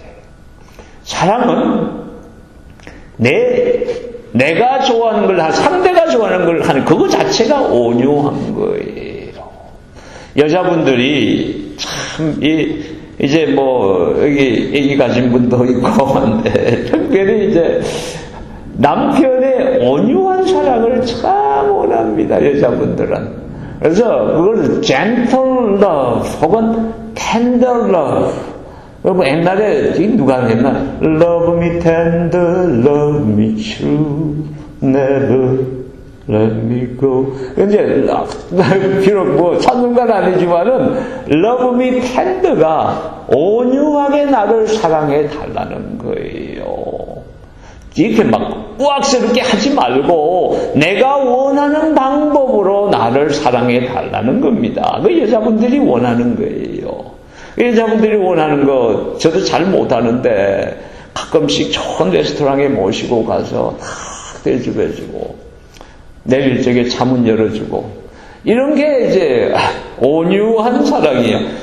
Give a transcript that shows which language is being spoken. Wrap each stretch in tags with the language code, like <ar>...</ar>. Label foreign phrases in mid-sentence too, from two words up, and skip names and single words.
<ko>사랑은 내가 좋아하는 걸 상대가 좋아하는 걸 하는 그거 자체가 온유한 거예요. 여자분들이 참 이제 뭐 여기 애기 가진 분도 있고 한데 특별히 이제 남편의 온유한 사랑을 참 원합니다, 여자분들은. 그래서 그걸</ko> <en>gentle love</en> <ko>혹은</ko> <en>tender love.</en> <ko>여러분 옛날에 누가 했나?</ko> <en>Love me tender, love me true, never let me go.</en> <ko>이제 비록 뭐 찬송가는 아니지만은</ko> <en>Love me tender</en> <ko>가 온유하게 나를 사랑해 달라는 거예요. 이렇게 막 우악스럽게 하지 말고 내가 원하는 방법으로 나를 사랑해 달라는 겁니다. 그 여자분들이 원하는 거예요. 여자분들이 원하는 거 저도 잘 못하는데 가끔씩 좋은 레스토랑에 모시고 가서 다 대접해주고 내일 저게 차문 열어주고 이런 게 이제 온유한 사랑이에요.</ko>